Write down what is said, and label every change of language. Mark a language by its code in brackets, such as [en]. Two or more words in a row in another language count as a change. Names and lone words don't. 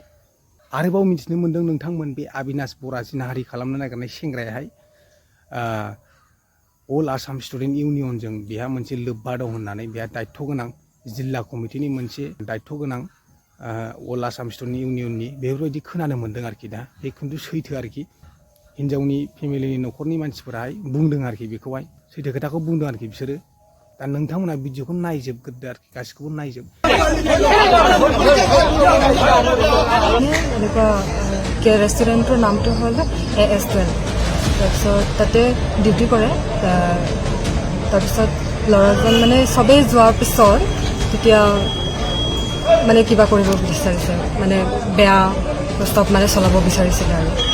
[brx] आरोबाव मिथिनो मोन्दों नोंथांमोन, बे अबिनाश बरा जिनाहारि खालामनो नागिरनाय सेंग्रायाहाय अल आसाम स्टुडेन्ट इउनियनजों बेहा मोनसे लोब्बा दं होननानै, बेहा दायथ' गोनां जिल्ला कमिटिनि मोनसे दायथ' गोनां अल आसाम स्टुडेन्ट इउनियननि, बेफोरबायदि खोनानो मोन्दों आरोखि। दा बे खिन्थु सैथो आरोखि। हिन्जावनि फेमिलिनि न'खरनि मानसिफोराहाय बुंदों आरोखि, बेखौहाय सैथो खोथाखौ बुंदों आरोखि बिसोरो। दा नोंथांमोना भिडिअखौ नायजोबग्रोदो आरोखि, गासिखौबो नायजोब। [as] ৰেষ্টুৰেণ্টৰ নামটো হ'ল AS12। তাৰপিছত তাতে ডিউটি কৰে। তাৰপিছত ল'ৰাজন মানে চবেই যোৱাৰ পিছত তেতিয়া মানে কিবা কৰিব বিচাৰিছে, মানে বেয়া প্ৰস্তাৱ মানে চলাব বিচাৰিছিলে আৰু।